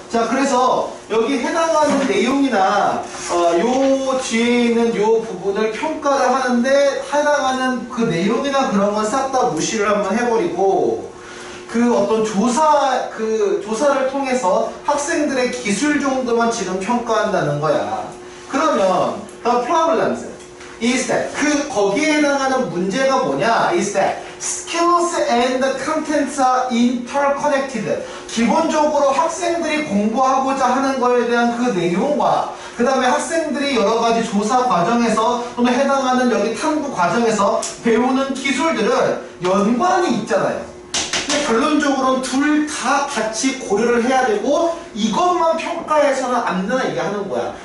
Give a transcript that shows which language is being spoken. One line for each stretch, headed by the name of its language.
Korean: 자, 그래서 여기 해당하는 내용이나 요 뒤에 있는 요 부분을 평가를 하는데 해당하는 그 내용이나 그런 건 싹 다 무시를 한번 해버리고 그 어떤 조사를 통해서 학생들의 기술 정도만 지금 평가한다는 거야. 그러면
English: the problems is that
Korean: 거기에 해당하는 문제가 뭐냐?
English: is that skills and contents are interconnected.
Korean: 기본적으로 학생들이 공부하고자 하는 거에 대한 그 내용과 그 다음에 학생들이 여러 가지 조사 과정에서 또는 해당하는 여기 탐구 과정에서 배우는 기술들은 연관이 있잖아요. 근데 결론적으로는 둘 다 같이 고려를 해야 되고 이것만 평가해서는 안 된다 얘기하는 거야.